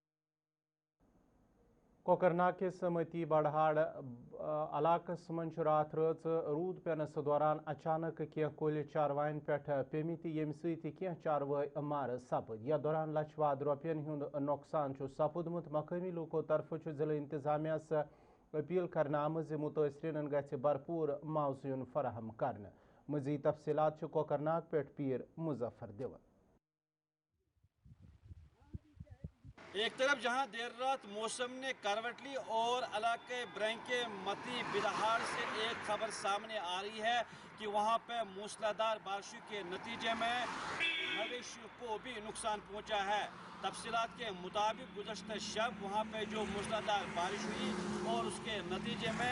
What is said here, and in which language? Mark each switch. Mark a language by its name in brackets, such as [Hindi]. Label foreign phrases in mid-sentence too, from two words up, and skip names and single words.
[Kashmiri] کوکرناگ کس متی بڑہاڑ علاقس من رات رٲژ روٗد پینس دوران اچانک کینٛہہ کُلۍ چاروایَن پٮ۪ٹھ پیٚمٕتۍ ییٚمہِ سۭتۍ کینٛہہ چاروٲے مارٕ سپٕدۍ یتھ دوران لچھ واد رۄپین ہُنٛد نۄقصان چھُ سپُدمُت مقٲمی لوٗکو طرفہٕ چھُ ضلعہٕ انتظامیہس اپیل کرنہٕ آمٕژ زِ مُتٲثریٖنن گژھِ بھرپوٗر معاوضہٕ یُن فراہم کرنہٕ مزید تفصیلات چھِ کوکرناگ پٮ۪ٹھ پیٖر مظفر دِوان [Urdu] ایک طرف جہاں دیر رات موسم نے کروٹ لی اور علاقے برینکے متی بدہاڑ سے ایک خبر سامنے آ رہی ہے کہ وہاں پہ موسلادھار بارشوں کے نتیجے میں مویشیوں کو بھی نقصان پہنچا ہے تفصیلات کے مطابق گزشتہ شب وہاں پہ جو موسلادھار بارش ہوئی اور اس کے نتیجے میں